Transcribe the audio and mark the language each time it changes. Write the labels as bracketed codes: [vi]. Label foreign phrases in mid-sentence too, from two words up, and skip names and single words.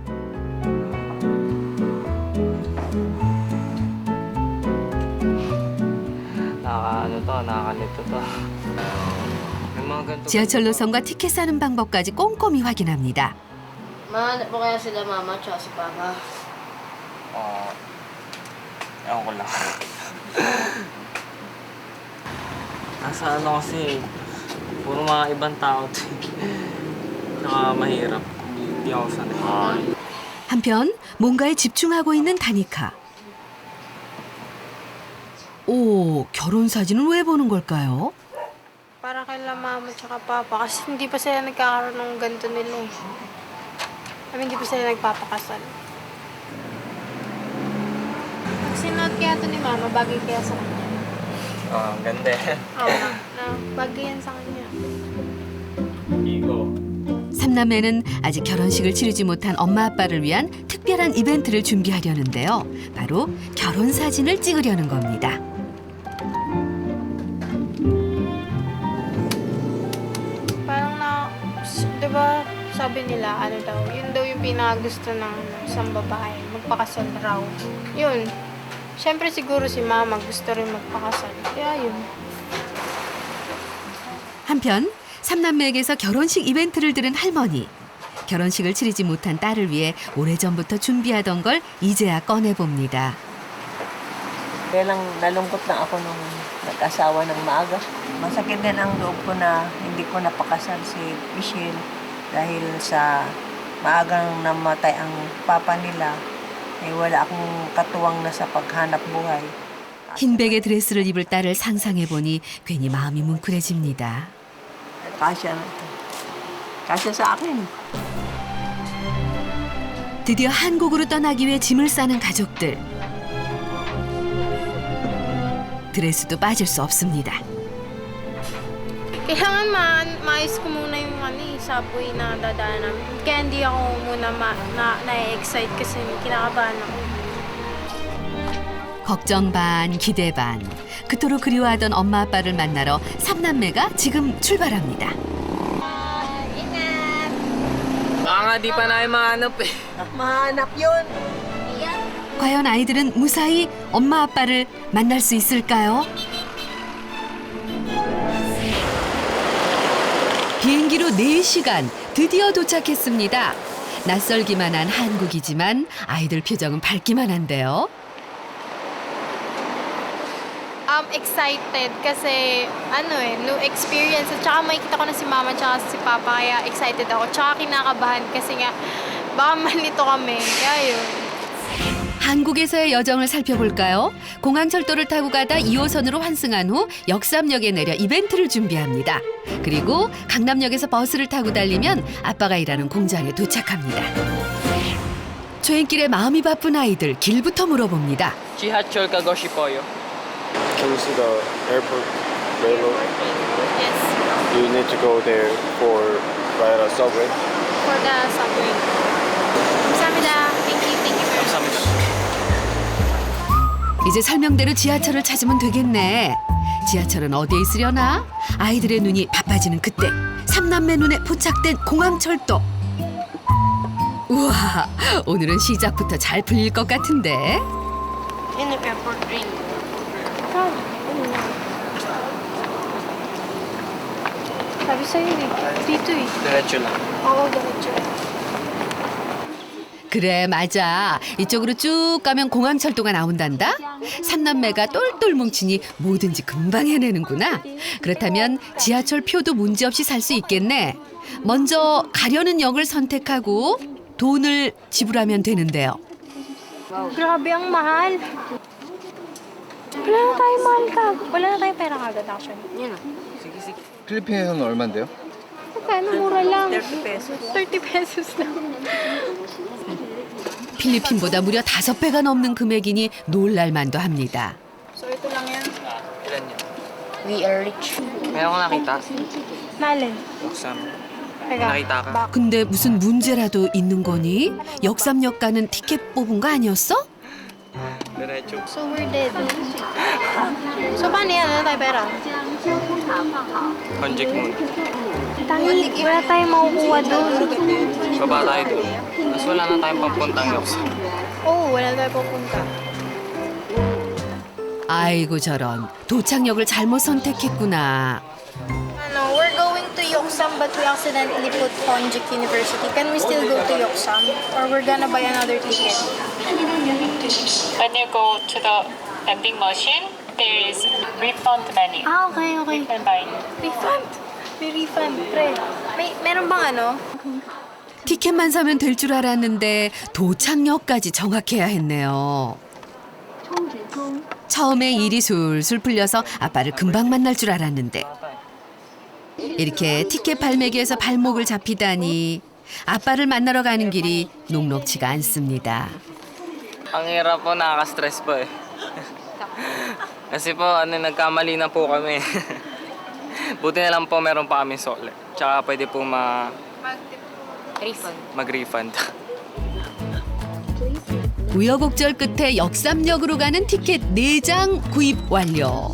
[tl] nakakakalito to. Yung mga ganito. [ko] 지하철 노선과 티켓 사는 방법까지 꼼꼼히 확인합니다. [tl] Mahanap mo kaya sila mama at si papa? Ewan ko lang. Nasa ano kasi, puro mga ibang tao to. Saka mahirap. Hindi ako sanay. [ko] 한편 뭔가에 집중하고 있는 다니카. 오, 결혼 사진은 왜 보는 걸까요? [tl] Para kay mama at papa kasi hindi pa sila nagkakaroon ng ganito nila eh. Hindi pa sila nagpapakasal. Pag sinuot kaya ito ni mama, bagay kaya sa kanya. Ang ganda eh. Oo, na bagay yan sa kanya. [ko] 이거 삼남매는 아직 결혼식을 치르지 못한 엄마 아빠를 위한 특별한 이벤트를 준비하려는데요. 바로 결혼 사진을 찍으려는 겁니다. [tl] Parang di ba sabi nila, yun daw yung pinakagusto ng isang babae, magpakasal raw. Yun. Siyempre siguro si mama gusto rin magpakasal. Kaya yun. [ko] 한편 삼남매에게서 결혼식 이벤트를 들은 할머니. 결혼식을 치르지 못한 딸을 위해 오래전부터 준비하던 걸 이제야 꺼내봅니다. [tl] Kaya lang nalungkot lang ako nung nag-asawa ng maaga. Masakit din ang loob ko na hindi ko napakasal si Michelle dahil sa maagang namatay ang papa nila. Wala akong katuwang na sa paghanap buhay. [ko] 흰백의 드레스를 입을 딸을 상상해보니 괜히 마음이 뭉클해집니다. Kasya sa akin. 드디어 한국으로 떠나기 위해 짐을 싸는 가족들. 드레스도 빠질 수 없습니다. [tl] Kailangan maayos ko muna yung sapoy na dadaan namin. Kaya hindi ako muna na-excite kasi kinakabahan ako. [ko] 걱정 반, 기대 반. 그토록 그리워하던 엄마 아빠를 만나러 삼남매가 지금 출발합니다. [tl] Baka nga di pa namin mahanap eh. Mahanap yun. [ko] 과연 아이들은 무사히 엄마 아빠를 만날 수 있을까요? 비행기로 4시간 드디어 도착했습니다. 낯설기만 한 한국이지만 아이들 표정은 밝기만 한데요. [en] Excited kasi new experience. [tl] At saka makikita ko na si mama at si papa kaya excited ako. Tsaka kinakabahan kasi nga baka malito kami. Kaya yun. [ko] 한국에서의 여정을 살펴볼까요? 공항철도를 타고 가다 2호선으로 환승한 후 역삼역에 내려 이벤트를 준비합니다. 그리고 강남역에서 버스를 타고 달리면 아빠가 일하는 공장에 도착합니다. 초행길에 마음이 바쁜 아이들 길부터 물어봅니다. 지하철 가고 싶어요. [en] Can you see the airport railroad? Yes. You need to go there for ride a subway. For the subway. 감사합니다. Thank you very much. [ko] 감사합니다. 이제 설명대로 지하철을 찾으면 되겠네. 지하철은 어디에 있으려나? 아이들의 눈이 바빠지는 그때 삼남매 눈에 포착된 공항철도. 우와, 오늘은 시작부터 잘 풀릴 것 같은데. [en] In the airport ring. [tl] Sabi sa'yo eh. Dito eh. diretso lang. Oo, diretso. [ko] 그래, 맞아. 이쪽으로 쭉 가면 공항철도가 나온단다. 삼남매가 똘똘 뭉치니 뭐든지 금방 해내는구나. 그렇다면 지하철 표도 문제없이 살 수 있겠네. 먼저 가려는 역을 선택하고 돈을 지불하면 되는데요. [tl] Grabe ang mahal. Wala na tayo mahal ka. Wala na tayo pera kagad actually. Yun o. [ko] 필리핀에서는 얼마인데요? [tl] Magkano mura lang? 30 pesos. 30 pesos lang. [ko] 필리핀보다 무려 5배가 넘는 금액이니 놀랄만도 합니다. [tl] So ito lang yan? Ilan yun? [en] We are rich. [tl] Meron ko nakita. Malin. Yoksam. Teka. nakita ka? [ko] 근데 무슨 문제라도 있는 거니? 역삼역 가는 티켓 뽑은 거 아니었어? [tl] Diretso. [en] So we're dead. [tl] So paano yan? Wala tayo pera? Conject muna. Tangi, wala tayong makukuha doon. Baba tayo doon. Tapos wala na tayong papuntang Yoksam. Oo, wala tayo pupunta. [ko] 아이고 저런, 도착역을 잘못 선택했구나. [tl] Ano, [en] we're going to Yoksam but we accidentally put Konjik University. Can we still go to Yoksam? Or we're gonna buy another ticket? When you go to the vending machine, there is refund menu. Ah, okay, okay. You can buy. Refund? [tl] May refund, pre. Meron bang ano? [ko] 티켓만 사면 될 줄 알았는데 도착역까지 정확해야 했네요. 처음에 일이 술술 풀려서 아빠를 금방 만날 줄 알았는데 이렇게 티켓 발매기에서 발목을 잡히다니 아빠를 만나러 가는 길이 녹록지가 않습니다. [tl] Ang hirap po, nakaka-stress po eh. Kasi po, nagkamali na po kami. Buti na lang po meron pa kami sole. Tsaka pwede po mag-refund. [ko] 우여곡절 끝에 역삼역으로 가는 티켓 4장 구입 완료.